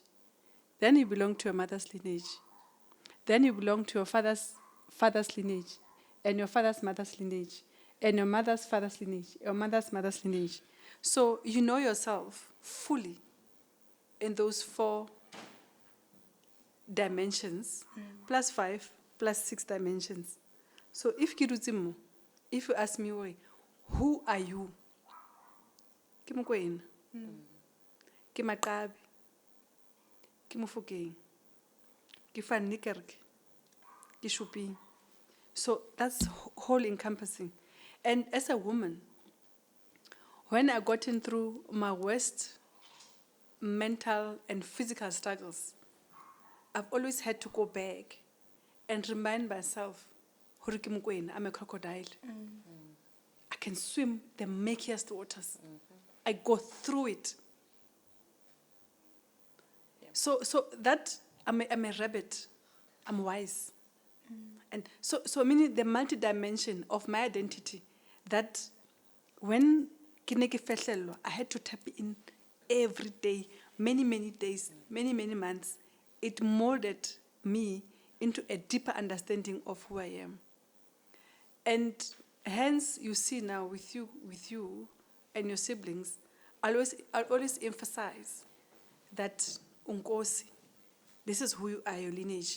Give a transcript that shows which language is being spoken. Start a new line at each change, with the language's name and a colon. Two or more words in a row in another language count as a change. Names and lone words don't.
English: Then you belong to your mother's lineage. Then you belong to your father's lineage, and your father's mother's lineage, and your mother's father's lineage, your mother's mother's lineage. So you know yourself fully in those 4 dimensions, plus 5, plus 6 dimensions. So if you ask me, who are you?
Southern Sotho: Ke Mokwena, ke Maqabi, ke Mofokeng, ke Van Niekerk, ke Shuping.
English: So that's whole encompassing. And as a woman, when I got in through my worst mental and physical struggles, I've always had to go back and remind myself,
Southern Sotho: "Hore ke Mokwena,
English: I'm a crocodile. I can swim the murkiest waters. I go through it." So that I'm a rabbit. I'm wise. And so meaning the multi-dimension of my identity, that when
Southern Sotho: ke ne ke fehlellwa,
English: I had to tap in every day, many days, many months. It molded me into a deeper understanding of who I am. And hence you see now with you and your siblings, I'll always emphasize that unkosi, this is who you are, your lineage.